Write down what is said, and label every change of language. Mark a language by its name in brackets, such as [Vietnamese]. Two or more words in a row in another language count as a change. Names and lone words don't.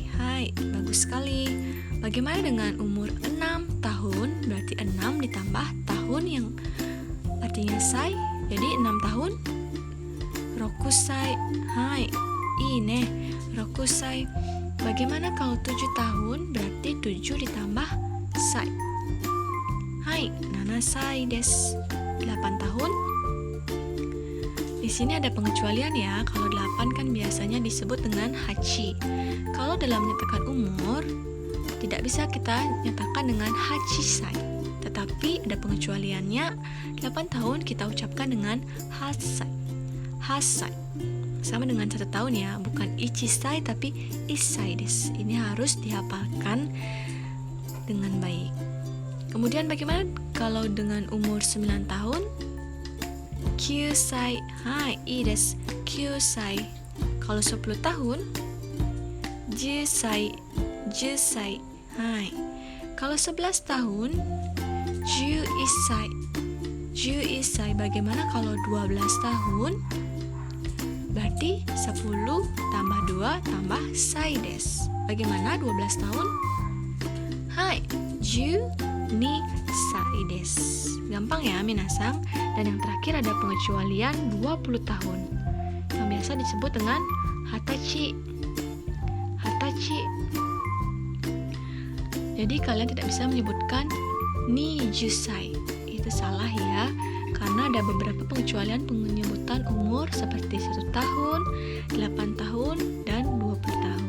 [Indonesian] Hai, bagus sekali. Bagaimana dengan umur 6 tahun? Berarti 6 ditambah tahun yang artinya sai, jadi 6 tahun, rokusai. Hai, ini rokusai. Bagaimana kalau 7 tahun? Berarti 7 ditambah sai. [Japanese] はい、ななさいです. [Indonesian] 8 tahun. Di sini ada pengecualian ya. Kalau 8 kan biasanya disebut dengan hachi. Kalau dalam menyatakan umur, tidak bisa kita nyatakan dengan hachisai. Tetapi ada pengecualiannya. 8 tahun kita ucapkan dengan hasai. Hasai. Sama dengan 1 tahun ya, bukan ichisai tapi [Japanese] いっさいです. [Indonesian] Ini harus dihafalkan dengan baik. Kemudian bagaimana kalau dengan umur 9 tahun? [Japanese] きゅうさい。はい, いいです. [Indonesian] Kyusai. Kalau 10 tahun? Jusai. [Japanese] じゅっさい。はい. [Indonesian] Kalau 11 tahun? [Japanese] じゅういっさい。じゅういっさい. [Indonesian] Bagaimana kalau 12 tahun? Berarti 10 tambah 2 tambah [Japanese] さいです. [Indonesian] Bagaimana 12 tahun? [Japanese] はい、じゅうにさいです. [Indonesian] Gampang ya minasang. Dan yang terakhir ada pengecualian 20 tahun yang biasa disebut dengan hatachi. Hatachi. Jadi kalian tidak bisa menyebutkan [Japanese] にじゅっさい. [Indonesian] Itu salah ya, karena ada beberapa pengecualian penyebutan umur seperti 1 tahun, 8 tahun, dan 20 tahun.